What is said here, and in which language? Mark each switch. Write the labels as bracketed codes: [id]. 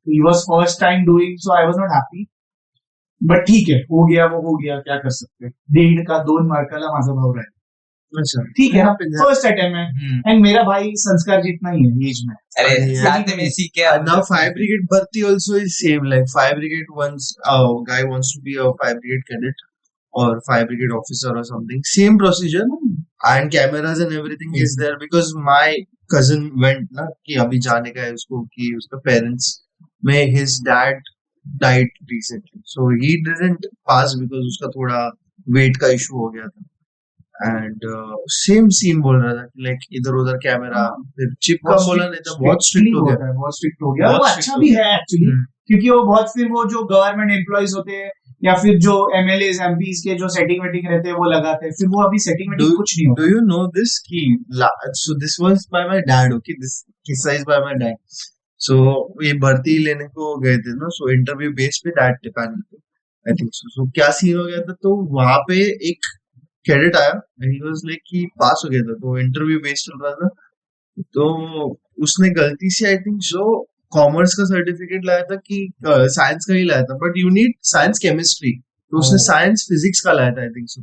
[en] He was first time doing, so I was not happy. [hi] But ठीक है, हो गया वो हो गया, क्या कर सकते. 1.5 का 2 [mr] मार्काला माझा भाऊ राहिला. [hi] अच्छा ठीक है ना, [en] happens. [hi] फर्स्ट अटेम्प्ट है एंड मेरा भाई संस्कार जितना ही है एज में. अरे [en] Yeah. [hi] साथ में सीखे [en] And now fire brigade bharti also is same. Like fire brigade once a guy wants to be a fire brigade cadet or fire brigade officer or something. Same procedure and cameras and everything is there because my cousin went na [hi] कि अभी जाने का है उसको कि उसका parents में [en] his dad died recently, so he didn't pass because [hi] उसका थोड़ा weight का issue हो गया था. एंड सेम सीन बोल रहा था कि लाइक इधर उधर कैमरा फिर चिप का बोला नहीं था बहुत स्ट्रिक्ट हो गया. बहुत स्ट्रिक्ट हो गया. वो बहुत अच्छा [en] strict [hi] भी हो है एक्चुअली क्योंकि वो बहुत फिर वो जो गवर्नमेंट एम्प्लॉइज होते हैं या फिर जो एमएलएस एमपीज के जो सेटिंग वेटिंग रहते हैं वो लगाते हैं, फिर वो अभी सेटिंग वेटिंग कुछ नहीं होता. [en] Do you know this कि so this was by my dad, okay, this किस्सा is by my dad. [hi] So ये भर्ती लेने को गए थे ना, so इंटरव्यू बेस पे डैड के पैनल पे आई थिंक so क्या सीन हो गया था तो वहां पे एक कैडेट आया एंड ही वाज लाइक कि पास हो गया था तो इंटरव्यू बेस चल रहा था तो उसने गलती से आई थिंक सो कॉमर्स का सर्टिफिकेट लाया था कि साइंस का ही लाया था [en] but you need science chemistry [hi] तो उसने साइंस फिजिक्स का लाया था आई थिंक सो.